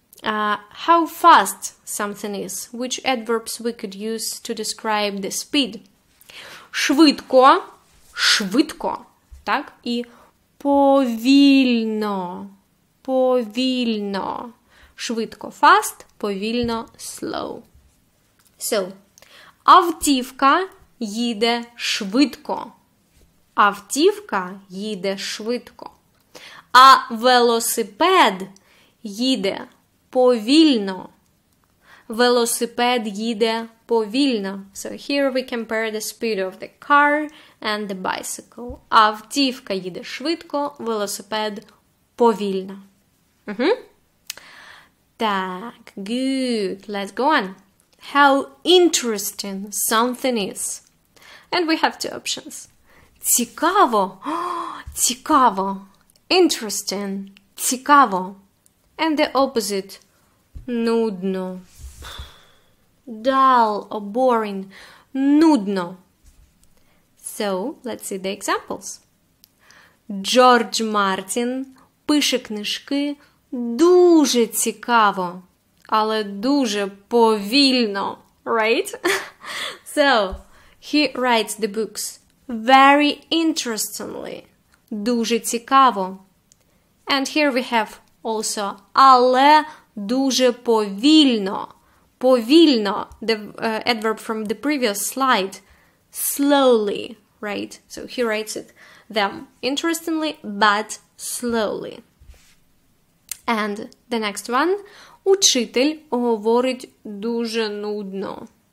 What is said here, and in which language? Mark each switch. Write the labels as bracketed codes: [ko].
[en] How fast something is. Which adverbs we could use to describe the speed? [uk] Швидко, швидко, так? І повільно, повільно. Швидко, fast, повільно, slow. So, автівка їде швидко. Автівка їде швидко. А велосипед їде повільно. Велосипед їде повільно. [en] So here we compare the speed of the car and the bicycle. [uk] Автівка їде швидко, велосипед повільно. Так, [en] good. Let's go on. How interesting something is. And we have two options. Цікаво. Цікаво. Interesting. Цікаво. And the opposite. Нудно. Dull or boring. Нудно. So, let's see the examples. [uk] Джордж Мартін пише книжки дуже цікаво, але дуже повільно, [en] right? So, he writes the books very interestingly, [uk] дуже цікаво. [en] And here we have also [uk] але дуже повільно. [en] Повільно, the adverb from the previous slide, slowly, right? So he writes it them interestingly, but slowly. And the next one. [uk] Учитель говорить дуже нудно.